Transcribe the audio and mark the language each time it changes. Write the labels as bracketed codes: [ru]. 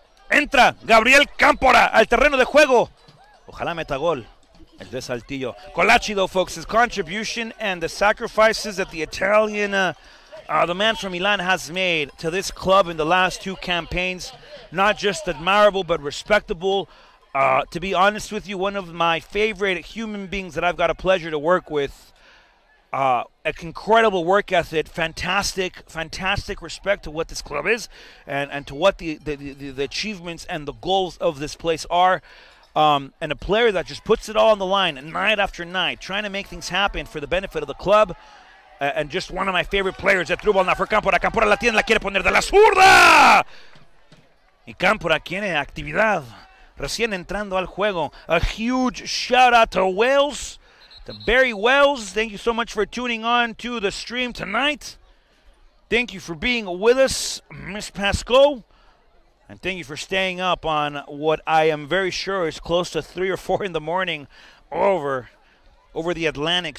[es] Entra Gabriel Cámpora al terreno de juego. Ojalá meta gol el de Saltillo. [en] Colacci, though, folks, his contribution and the sacrifices that the Italian the man from Milan has made to this club in the last 2 campaigns, not just admirable but respectable. To be honest with you, one of my favorite human beings that I've got a pleasure to work with. An incredible work ethic, fantastic respect to what this club is and to what the achievements and the goals of this place are. And a player that just puts it all on the line night after night, trying to make things happen for the benefit of the club. And just one of my favorite players. The through ball now for Cámpora. [es] Cámpora la tiene, la quiere poner de la zurda. Y Cámpora quiere actividad recién entrando al juego. [en] A huge shout out to Wales, to Barry Wells. Thank you so much for tuning on to the stream tonight. Thank you for being with us, Miss Pasco. And thank you for staying up on what I am very sure is close to 3 or 4 in the morning over the Atlantic.